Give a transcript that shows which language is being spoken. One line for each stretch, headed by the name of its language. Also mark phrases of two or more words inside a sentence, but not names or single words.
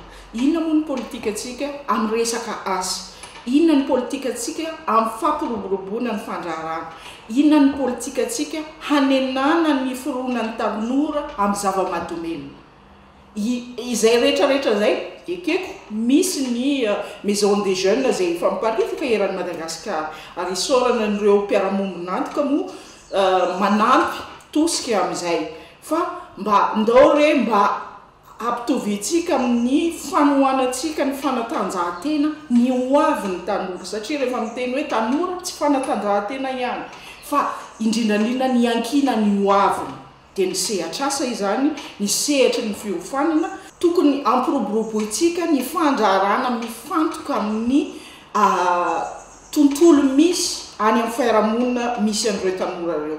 Malagasy: Inona moa ny politika atsika amin'ny resaka asa? Inona ny politika atsika amin'ny fampiroboroboana ny fandrarana? Inona ny politika atsika hanenana ny fironan'ny tanora amin'ny zava-mahadomelina? Izay rehetrarehetra izay ekeko misy ny
French: maison des jeunes
Malagasy: izay efa miparitaka eran'ny Madagasikara ary isorana n'ireo mpiara-monina antoka moa manampy tosika amin'izay fa mba ndao re mba ampitovitsika amin'ny fanohanantsika ny fanatanjahantena ny hoavin'ny tanora satria rehefa miteny hoe tanora tsy fanatanjahantena ihany fa indrindrandrindra ny ankina ny hoaviny dia ny sehatr'asa izany ny sehatra ny fiofanana tokony ampiroboroboitsika ny fandrarana mifantoka amin'ny tontolo misy any amin'ny fiarahamonina misy an'ireo tanora ireo.